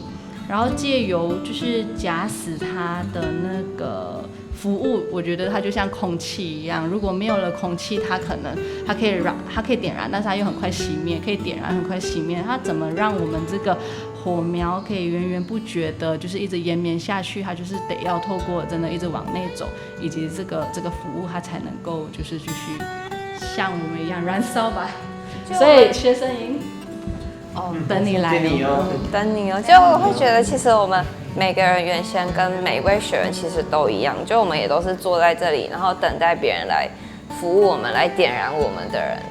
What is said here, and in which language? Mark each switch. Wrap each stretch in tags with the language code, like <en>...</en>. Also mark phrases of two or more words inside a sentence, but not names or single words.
<zh>然後借由就是假使它的那個服務，我覺得它就像空氣一樣，如果沒有了空氣，它可以點燃，但是它又很快熄滅，可以點燃很快熄滅。它怎麼讓我們這個火苗可以源源不絕的，就是一直延綿下去？它就是得要透過真的一直往內走，以及這個服務，它才能夠就是繼續像我們一樣燃燒吧。所以學生營。等你來，等你哦。就我會覺得，其實我們每個人原先跟每一位學員其實都一樣，就我們也都是坐在這裡，然後等待別人來服務我們，來點燃我們的人。</zh>